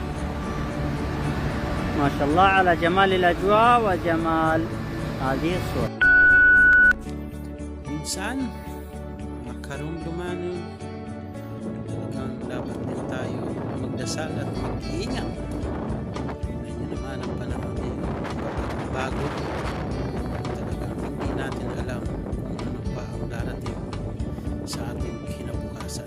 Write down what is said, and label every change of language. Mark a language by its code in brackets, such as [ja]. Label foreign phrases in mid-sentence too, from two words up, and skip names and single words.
[ar] ما شاء الله على جمال الأجواء وجمال هذه الصورة. [tl] Minsan, makarumdumanon, talagang dapat din tayo magdasal at mag-iingat. Ngayon naman ang panahon ay bago. Talagang hindi natin alam kung ano pa ang darating sa ating kinabukasan.